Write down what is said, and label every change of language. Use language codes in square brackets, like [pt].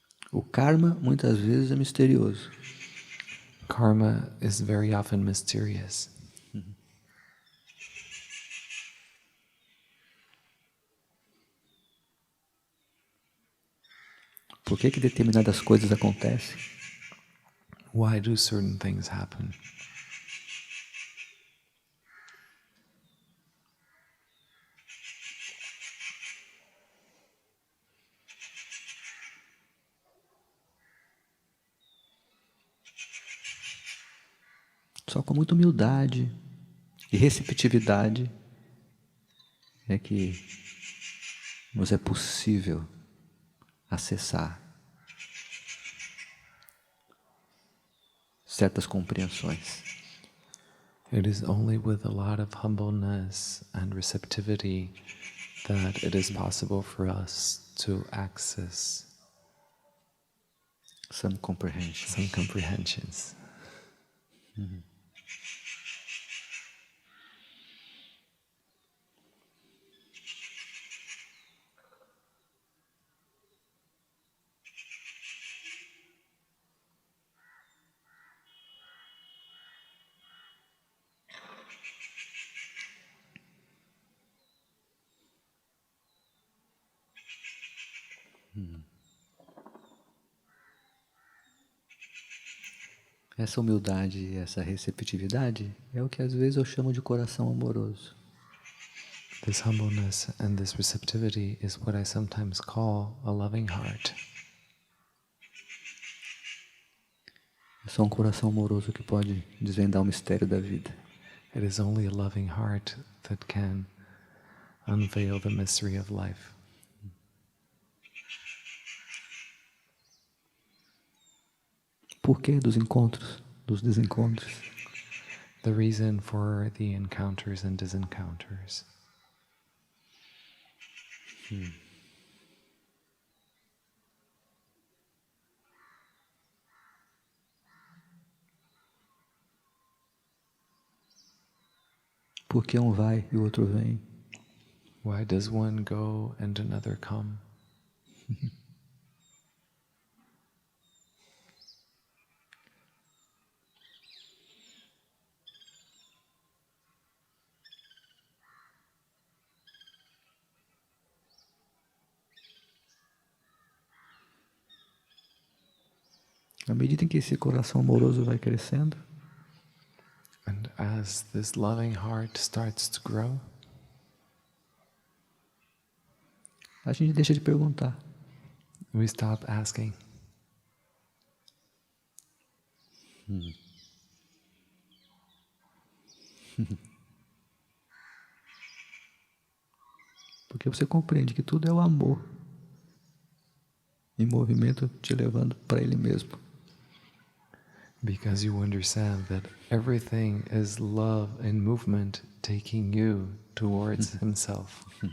[pt] O karma muitas vezes é misterioso. [en] Karma is very often mysterious. [pt] Por que determinadas coisas acontecem? [en] Why do certain things happen? [pt] Só com muita humildade e receptividade é que nos é possível acessar certas compreensões. [en] It is only with a lot of humbleness and receptivity that it is possible for us to access Some comprehension. some comprehensions. [pt] Essa humildade e essa receptividade é o que às vezes eu chamo de coração amoroso. [en] This humbleness and this receptivity is what I sometimes call a loving heart. [pt] É só um coração amoroso que pode desvendar o mistério da vida. [en] It is only a loving heart that can unveil the mystery of life. [pt] Por que dos encontros, dos desencontros? [en] The reason for the encounters and disencounters. [pt] Por que um vai e o outro vem? [en] Why does one go and another come? [pt] À medida em que esse coração amoroso vai crescendo, [en] And as this loving heart starts to grow, [pt] a gente deixa de perguntar. [en] we stop asking. [pt] Porque você compreende que tudo é o amor em movimento te levando para Ele mesmo. [en] Because you understand that everything is love and movement taking you towards Himself.